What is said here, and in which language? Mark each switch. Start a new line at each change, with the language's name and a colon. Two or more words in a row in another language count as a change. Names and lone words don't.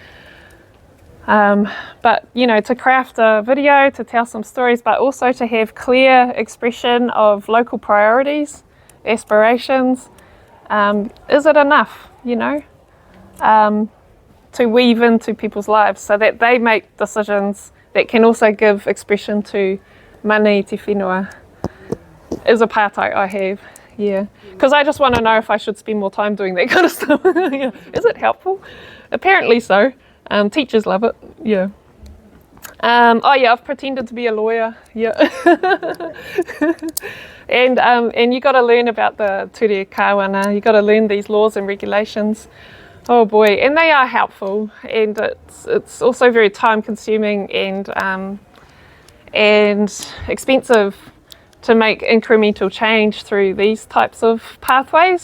English: But, you know, to craft a video, to tell some stories, but also to have clear expression of local priorities, aspirations. Is it enough, you know, to weave into people's lives so that they make decisions that can also give expression to
Māori: mana i te whenua?
English: Is a pātai I have, yeah. Because I just want to know if I should spend more time doing that kind of stuff. Yeah. Is it helpful? Apparently so. Teachers love it, yeah. I've pretended to be a lawyer, yeah. And you got to learn about the
Māori: ture kāwana.
English: You got to learn these laws and regulations. Oh boy, and they are helpful, and it's also very time consuming and expensive to make incremental change through these types of pathways.